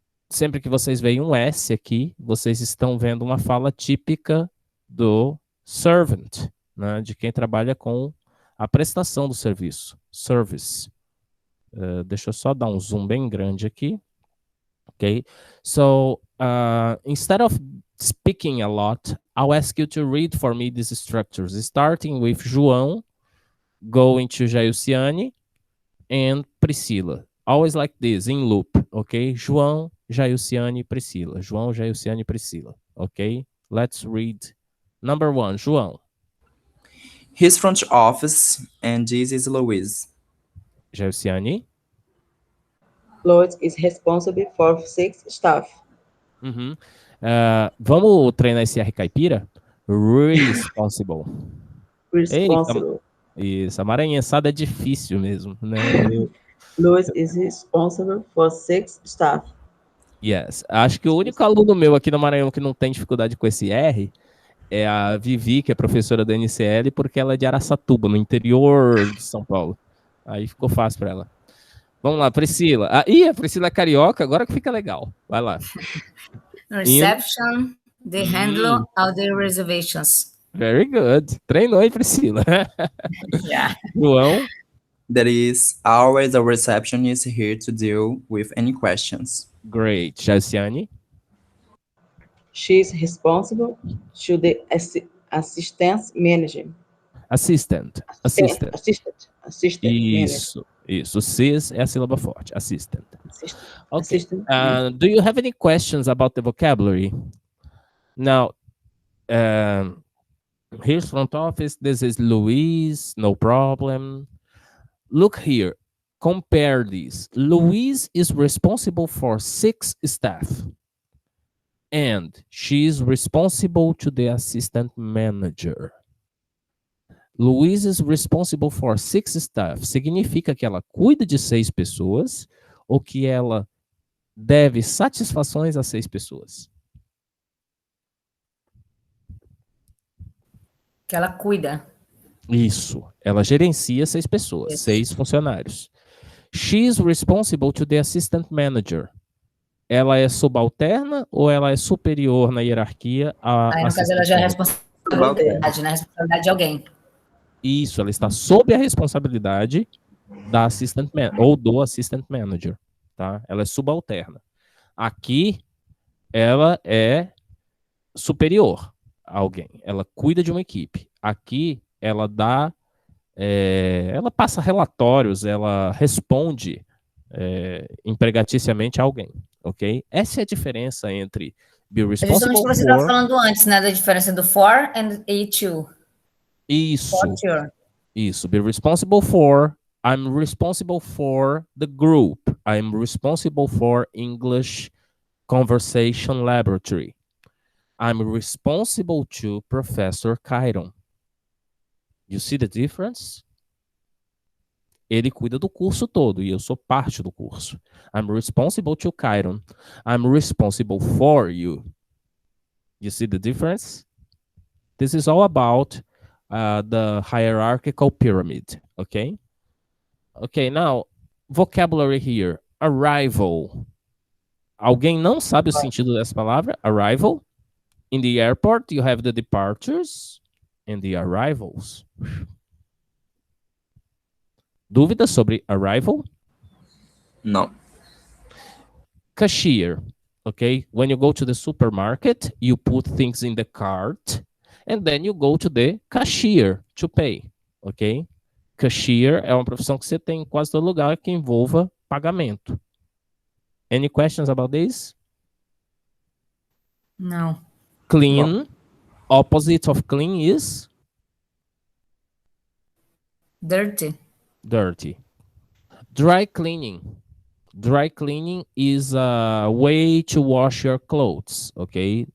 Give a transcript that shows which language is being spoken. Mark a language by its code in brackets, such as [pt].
[pt] Sempre que vocês veem um S aqui, vocês estão vendo uma fala típica do servant, né, de quem trabalha com a prestação do serviço. Service. Deixa eu só dar um zoom bem grande aqui. [en] Okay, so instead of speaking a lot, I'll ask you to read for me these structures, starting with João, going to Jailciane, and Priscila. Always like this, in loop, okay? João, Jailciane, Priscila. João, Jailciane, Priscila. Okay, let's read. Number 1, João. His front office, and this is Luiz. Jailciane. Lois is responsible for 6 staff. [pt] Vamos treinar esse R caipira? [en] Responsible. Responsible. [pt] Isso, a maranhençada é difícil mesmo, né? [en] Lois is responsible for 6 staff. Yes. [pt] Acho que o único aluno meu aqui no Maranhão que não tem dificuldade com esse R é a Vivi, que é professora da NCL, porque ela é de Araçatuba, no interior de São Paulo. Aí ficou fácil para ela. Vamos lá, Priscila. A Priscila é carioca, agora que fica legal. Vai lá. [en] Reception, they handle all the reservations. Very good. [pt] Treinou, hein, Priscila? [en] Yeah. João. There is always a receptionist here to deal with any questions. Great. Jaciane. She is responsible to the assistance manager. Assistant. [pt] Isso. Isso. Cis é a sílaba forte. [en] Assistant. Okay. Do you have any questions about the vocabulary? Now, here's front office. This is Luis. No problem. Look here. Compare these. Luis is responsible for 6 staff. And she is responsible to the assistant manager. Luiz is responsible for 6 staff. [pt] Significa que ela cuida de 6 pessoas ou que ela deve satisfações a 6 pessoas? Que ela cuida. Isso. Ela gerencia 6 pessoas, 6 funcionários. [en] She is responsible to the assistant manager. [pt] Ela é subalterna ou ela é superior na hierarquia a Aí, no caso, ela já é responsabilidade, né? Responsabilidade de alguém. Isso, ela está sob a responsabilidade da assistant ou do assistant manager, tá? Ela é subalterna. Aqui, ela é superior a alguém. Ela cuida de uma equipe. Aqui, ela dá, ela passa relatórios, ela responde empregaticiamente a alguém, ok? Essa é a diferença entre [en] be responsible [pt] justamente o que você estava falando antes, né? Da diferença do for and e to. Isso. [en] For sure. [pt] Isso. [en] Be responsible for I'm responsible for the group. I'm responsible for English Conversation Laboratory. I'm responsible to Professor Kyron. You see the difference? [pt] Ele cuida do curso todo e eu sou parte do curso. [en] I'm responsible to Kyron. I'm responsible for you. You see the difference? This is all about the hierarchical pyramid, okay? Okay, now, vocabulary here. Arrival. [pt] Alguém não sabe o sentido dessa palavra? [en] Arrival. In the airport, you have the departures and the arrivals. [pt] Dúvidas sobre arrival? [en] No. Cashier, okay? When you go to the supermarket, you put things in the cart and then you go to the cashier to pay, okay? [pt] Cashier é uma profissão que você tem em quase todo lugar que envolva pagamento. [en] Any questions about this? [pt] Não. [en] Clean. Opposite of clean is? Dirty. Dirty. Dry cleaning. Dry cleaning is a way to wash your clothes, okay?